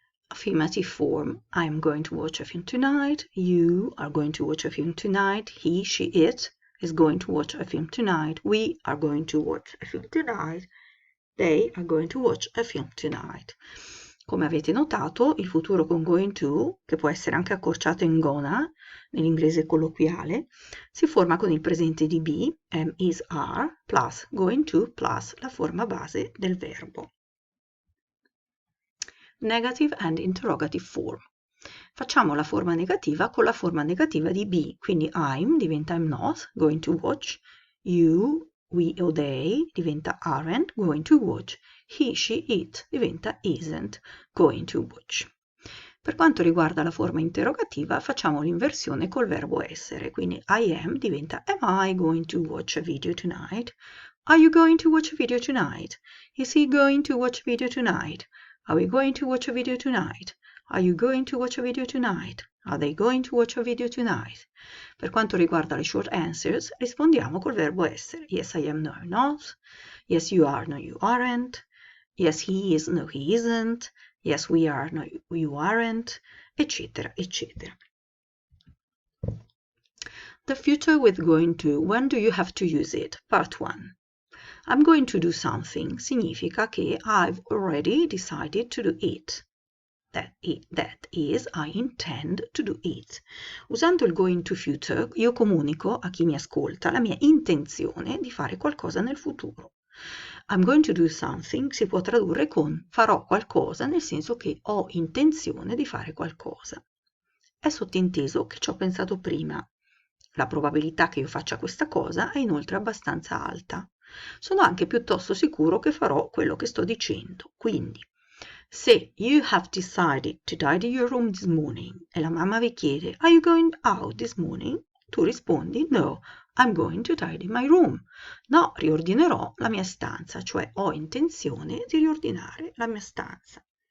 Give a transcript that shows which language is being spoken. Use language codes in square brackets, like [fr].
[en] Affirmative form. I'm going to watch a film tonight. You are going to watch a film tonight. He, she, it is going to watch a film tonight. We are going to watch a film tonight. They are going to watch a film tonight. [it] Come avete notato, il futuro con going to, che può essere anche accorciato in gonna, nell'inglese colloquiale, si forma con il presente di be, am, is, are, plus going to, plus la forma base del verbo. [en] Negative and interrogative form. [it] Facciamo la forma negativa con la forma negativa di be, quindi I'm diventa I'm not, going to watch, you, we o they diventa aren't, going to watch, he, she, it diventa isn't, going to watch. Per quanto riguarda la forma interrogativa facciamo l'inversione col verbo essere, quindi I am diventa [en] am I going to watch a video tonight? Are you going to watch a video tonight? Is he going to watch a video tonight? Are we going to watch a video tonight? Are you going to watch a video tonight? Are they going to watch a video tonight? [it] Per quanto riguarda le short answers, rispondiamo col verbo essere. [en] Yes, I am, no, I'm not. Yes, you are, no, you aren't. Yes, he is, no, he isn't. Yes, we are, no, you aren't, [it] eccetera, eccetera. [en] The future with going to. When do you have to use it? Part 1. I'm going to do something [it] significa che [en] I've already decided to do it. That is, I intend to do it. [it] Usando il going to future, io comunico a chi mi ascolta la mia intenzione di fare qualcosa nel futuro. [en] I'm going to do something [it] si può tradurre con farò qualcosa, nel senso che ho intenzione di fare qualcosa. È sottinteso che ci ho pensato prima. La probabilità che io faccia questa cosa è inoltre abbastanza alta. Sono anche piuttosto sicuro che farò quello che sto dicendo. Quindi, se [en] you have decided to tidy your room this morning [it] e la mamma vi chiede [en] Are you going out this morning? [it] Tu rispondi [en] No, I'm going to tidy my room. [it] No, riordinerò la mia stanza, cioè ho intenzione di riordinare la mia stanza.